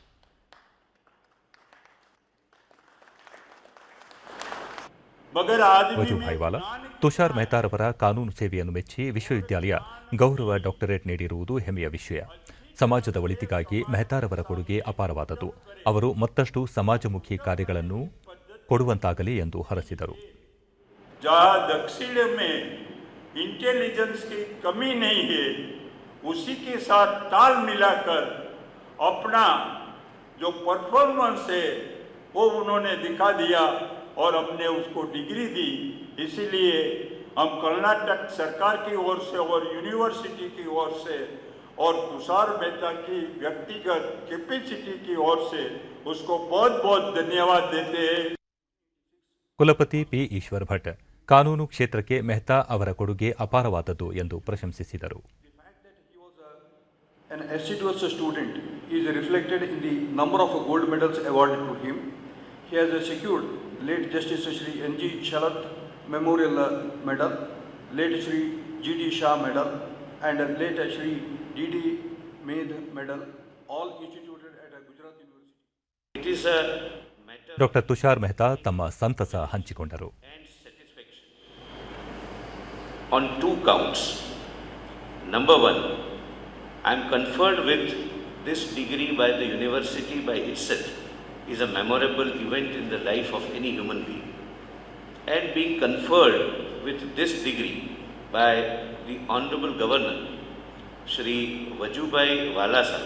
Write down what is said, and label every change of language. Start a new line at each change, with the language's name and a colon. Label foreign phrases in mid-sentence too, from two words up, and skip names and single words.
Kannada: ವಜುಭಾಯಿ ವಾಲಾ ತುಷಾರ್ ಮೆಹ್ತಾರವರ ಕಾನೂನು ಸೇವೆಯನ್ನು ಮೆಚ್ಚಿ ವಿಶ್ವವಿದ್ಯಾಲಯ ಗೌರವ ಡಾಕ್ಟರೇಟ್ ನೀಡಿರುವುದು ಹೆಮ್ಮೆಯ ವಿಷಯ. ಸಮಾಜದ ಒಳಿತಿಗಾಗಿ ಮೆಹ್ತಾರವರ ಕೊಡುಗೆ ಅಪಾರವಾದದ್ದು. ಅವರು ಮತ್ತಷ್ಟು ಸಮಾಜಮುಖಿ ಕಾರ್ಯಗಳನ್ನು ಕೊಡುವಂತಾಗಲಿ ಎಂದು ಹರಸಿದರು.
Hindi: इंटेलिजेंस की कमी नहीं है, उसी के साथ ताल मिलाकर अपना जो परफॉर्मेंस है वो उन्होंने दिखा दिया और अपने उसको डिग्री दी. इसीलिए हम कर्नाटक सरकार की ओर से और यूनिवर्सिटी की ओर से और तुषार मेहता की व्यक्तिगत कैपेसिटी की ओर से उसको बहुत बहुत धन्यवाद देते हैं.
Kannada: ಕುಲಪತಿ ಪಿ ಈಶ್ವರ್ ಭಟ್ ಕಾನೂನು ಕ್ಷೇತ್ರಕ್ಕೆ ಮೆಹ್ತಾ ಅವರ ಕೊಡುಗೆ ಅಪಾರವಾದದ್ದು ಎಂದು ಪ್ರಶಂಸಿಸಿದರು.
English: An assiduous student is reflected in the number of gold medals awarded to him. He has secured late Justice Shri N.G. Shalat Memorial Medal, late Shri G.D. Shah Medal, and late Shri D.D. Med Medal, all instituted at Gujarat University. It is a
Kannada: ಡಾಕ್ಟರ್ ತುಷಾರ್ ಮೆಹ್ತಾ ತಮ್ಮ ಸಂತಸ ಹಂಚಿಕೊಂಡರು.
English: On 2 counts. Number 1, I am conferred with this degree by the university by itself is a memorable event in the life of any human being. and being conferred with this degree by the Honorable Governor, Shri Vajubhai Wala sir.